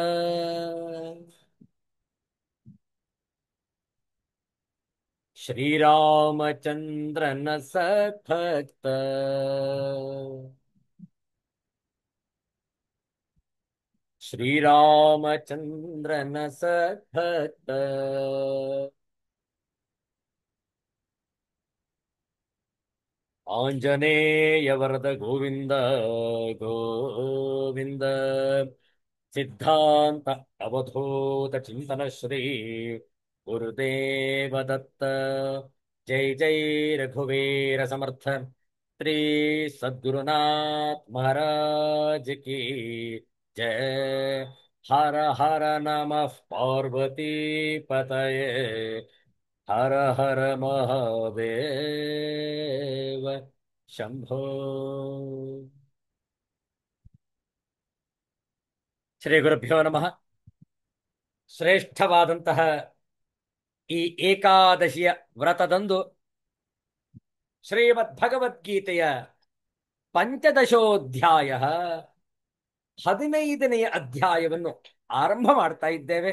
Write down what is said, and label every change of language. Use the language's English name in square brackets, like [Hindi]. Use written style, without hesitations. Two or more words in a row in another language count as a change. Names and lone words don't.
[Kannada] ಶ್ರೀರಾಮಚಂದ್ರನ ಸದ್ಭಕ್ತ ಶ್ರೀರಾಮಚಂದ್ರನ ಸದ್ಭಕ್ತ ಆಂಜನೇಯ ವರದ ಗೋವಿಂದ ಗೋವಿಂದ [Sanskrit] ಸಿದ್ಧಾಂತ ಅವಧೂತ ಚಿಂತನ ಶ್ರೀ ಗುರುದೇವ ದತ್ತ [Hindi] जय जय रघुवीर समर्थ श्री सद्गुरुनाथ महाराज की जय हर हर [Sanskrit] नमः पार्वती पतये [Hindi] हर हर महादेव शंभो। [Sanskrit] ಶ್ರೀ ಗುರುಭ್ಯೋ ನಮಃ. [Kannada] ಶ್ರೇಷ್ಠವಾದಂತಹ ಈ ಏಕಾದಶಿಯ ವ್ರತದಂದು ಶ್ರೀಮದ್ ಭಗವದ್ಗೀತೆಯ ಪಂಚದಶೋಧ್ಯಾಯ 15ನೆಯ ಅಧ್ಯಾಯವನ್ನು ಆರಂಭ ಮಾಡ್ತಾ ಇದ್ದೇವೆ.